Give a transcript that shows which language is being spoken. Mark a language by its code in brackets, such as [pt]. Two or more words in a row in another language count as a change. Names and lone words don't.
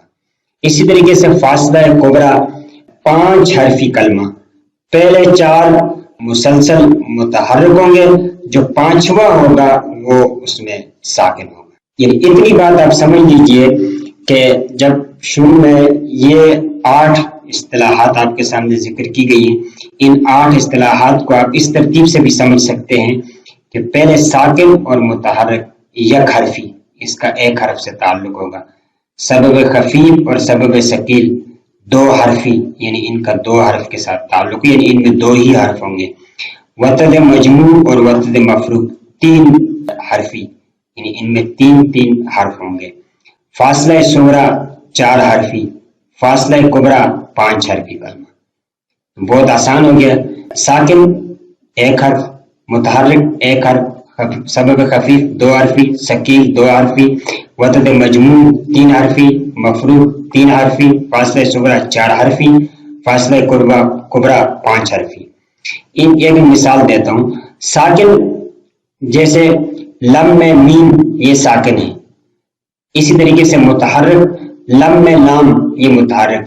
[ur] اسی طریقے سے فاصلہ کبریٰ 5 حرفی کلمہ، پہلے 4 مسلسل متحرک ہوں گے، جو 5واں ہوگا وہ اس میں ساکن ہوگا۔ یعنی اتنی بات آپ سمجھ لیجئے کہ جب شروع میں یہ 8 اصطلاحات آپ کے سامنے ذکر کی گئی ہیں، ان 8 اصطلاحات کو آپ اس ترتیب سے بھی سمجھ سکتے ہیں کہ پہلے ساکن اور متحرک یک حرفی، اس کا 1 حرف سے تعلق ہوگا۔ سبب خفیف اور سبب ثقیل 2 حرفی، یعنی ان کا 2 حرف کے ساتھ تعلق، یعنی ان میں 2 ہی حرف ہوں گے۔ وطد مجموع اور وطد مفروع 3 حرفی، یعنی ان میں 3 حرف ہوں گے۔ فاصلہ صغرا 4 حرفی، فاصلہ کبریٰ 5 حرفی کلمہ۔ بہت آسان ہو گیا۔ ساکن 1 حرف، متحرک 1 حرف، سبب خفیف 2 حرفی، ثقیل 2 حرفی، وطد مجموع 3 حرفی، مفروع 3 حرفی، فاصلہ صغرا 4 حرفی، فاصلہ کبریٰ 5 حرفی۔ ان ایک مثال دیتا ہوں۔ ساکن جیسے لم میں میم یہ ساکن ہے، اسی طریقے سے متحرک لم میں لام یہ متحرک ہے۔